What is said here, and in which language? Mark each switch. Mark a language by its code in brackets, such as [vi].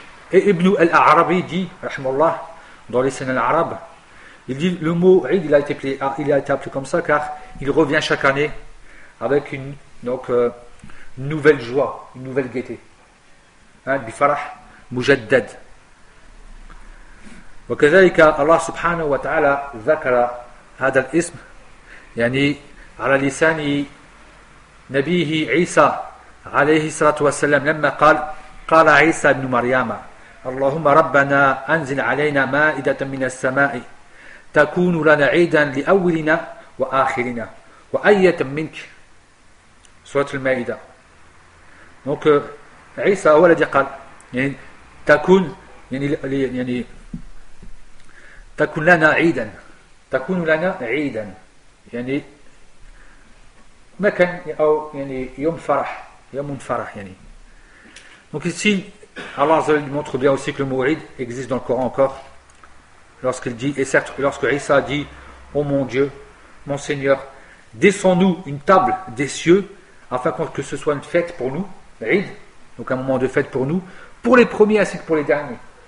[fr] Et Ibn al-Arabi dit, rahimallah, dans les scènes arabes, il dit le mot Eid, il a été appelé comme ça car il revient chaque année avec une nouvelle joie, une nouvelle gaieté. [ar] Bifarah mujaddad. وكذلك الله سبحانه وتعالى ذكر هذا الاسم يعني على لسان نبيه عيسى عليه الصلاة والسلام لما قال عيسى ابن مريم اللهم ربنا أنزل علينا مائدة من السماء تكون لنا عيدا لأولنا وآخرنا وآية منك سورة المائدة. Donc عيسى هو الذي قال يعني تكون يعني تكون لنا عيدا تكون لنا عيدا يعني مكان أو يعني يوم فرح يوم فرح يعني. [fr] Donc ici Allah Azza wa Jalla montre bien aussi que le mot Eid existe dans le Coran encore lorsqu'il dit, et certes lorsque Isa dit oh mon Dieu, mon Seigneur, descends-nous une table des cieux afin que ce soit une fête pour nous, Eid, donc un moment de fête pour nous, pour les premiers ainsi que pour les derniers.